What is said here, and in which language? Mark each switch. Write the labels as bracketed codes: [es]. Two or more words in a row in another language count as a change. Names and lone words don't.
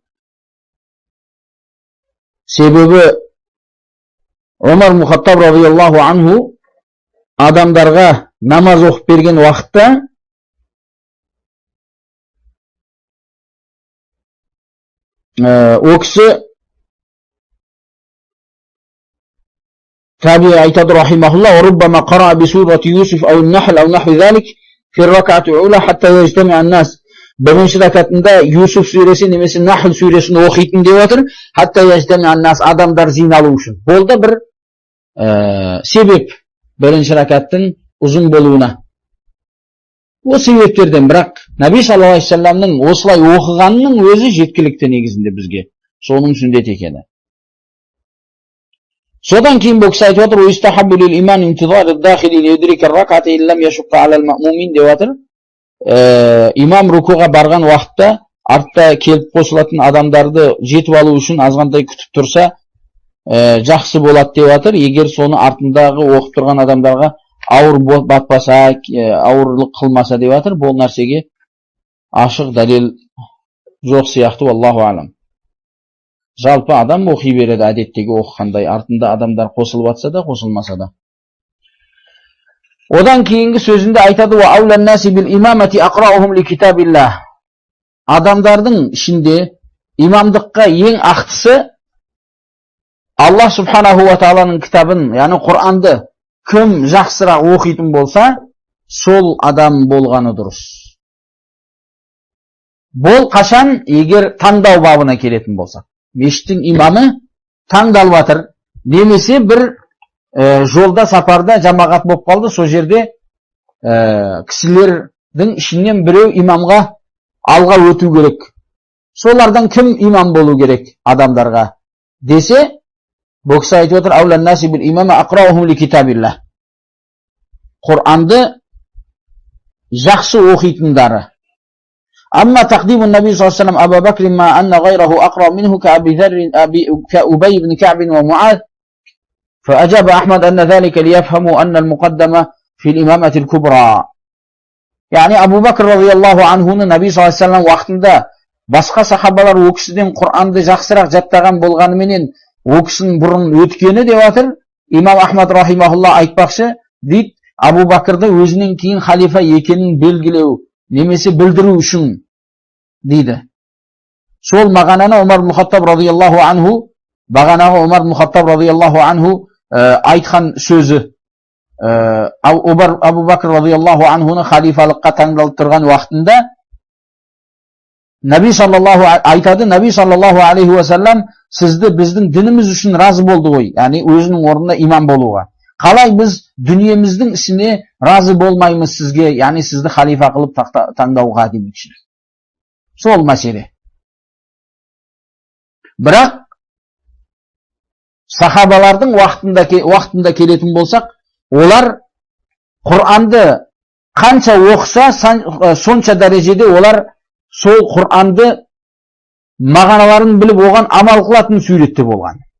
[kk] Себебі Омар Мұхаттаб [ar] رضي الله عنه [kk] адамдарға намаз оқып берген уақытта о кісі таби айтады рахимахулла: [ar] "ربما قرأ بسورة يوسف أو النحل أو نحو ذلك في الركعة الأولى حتى يجتمع الناس." [kk] Бірінші ракатында Юсуф сүресі немесе Нахл сүресін оқитын деп отыр. [ar] حتى يجتمع الناس, [kk] адамдар жиналу үшін. Болды бір себеп бірінші ракаттың ұзын болуына. О себептерден, бірақ Наби [ar] صلى الله عليه وسلم [kk] осылай оқығанның өзі жеткілікті негізінде бізге. Соның сүндет екені. Содан кейін бұл кісі айтып отыр: [ar] "ويستحب للإمام انتظار الداخل ليدرك الركعة إن لم يشق على المأمومين" [kk] деп отыр. Имам рукуға барған уақытта артта келіп қосылатын адамдарды жетіп алу үшін азғантай күтіп тұрса, жақсы болады деп отыр. Егер соны артындағы оқып тұрған адамдарға ауыр батпаса, ауырлық қылмаса деп отыр. Бұл нәрсеге ашық дәлел жоқ сияқты, [ar] الله أعلم. [kk] Жалпы адам оқи береді әдеттегі оқығандай, артында адамдар қосылып атса да, қосылмаса да. Одан кейінгі сөзінде айтады: [ar] "وأولى الناس بالإمامة أقرؤهم لكتاب الله." [kk] Адамдардың ішінде имамдыққа ең ақтысы Аллах [ar] سبحانه وتعالى [kk] кітабын, яғни Құранды кім жақсырақ оқитын болса, сол адам болғаны дұрыс. Бұл қашан? Егер таңдау бабына келетін болса. Мешіттің имамы таңдалып жатыр, немесе бір жолда, сапарда жамағат болып қалды, сол жерде кісілердің ішінен біреу имамға алға өту керек. Солардан кім имам болу керек адамдарға десе, бұл кісі айтып отыр: [ar] "أولى الناس بالإمامة أقرؤهم لكتاب الله." [kk] Құранды жақсы оқитындары. [ar] أما تقديم النبي صلى الله عليه وسلم أبا بكر مع أن غيره أقرأ منه كأبي ذر وأبي بن كعب ومعاذ. فأجاب أحمد أن ذلك ليفهموا أن المقدمة في الإمامة الكبرى. [kk] Yani Abu Bakr [ar] رضي الله عنه [kk] Nabi [ar] صلى الله عليه وسلم [kk] vaqtında басқа сахабалар о кісіден Құранды жақсырақ жаттаған болғанымен о кісінің бұрын өткені деп жатыр. Имам Ахмад рахимахулла айтпақшы, дейді, Абу Бакрды өзінен кейін халифа екенін белгілеу немесе білдіру үшін дейді. Сол мағананы Омар Мұхаттаб [ar] رضي الله عنه, [kk] бағанағы Омар Мұхаттаб [ar] رضي الله عنه [kk] айтқан сөзі. Абу Бакр [ar] رضي الله عنه [kk] халифалыққа таңдалып тұрған уақытында Наби саллаллаху айтады, Наби [ar] صلى الله عليه وسلم [kk] сізді біздің дініміз үшін разы болды ғой, яғни өзінің орнына имам болуға. Қалай біз дүниеміздің ісіне разы болмаймыз сізге, яғни сізді халифа қылып таңдауға демекші. Сол мәселе. Бірақ сахабалардың уақытында келетін болсақ, олар Құранды қанша оқыса, сонша дәрежеде олар сол Құранды мағаналарын біліп, оған амал қылатын суретте болған.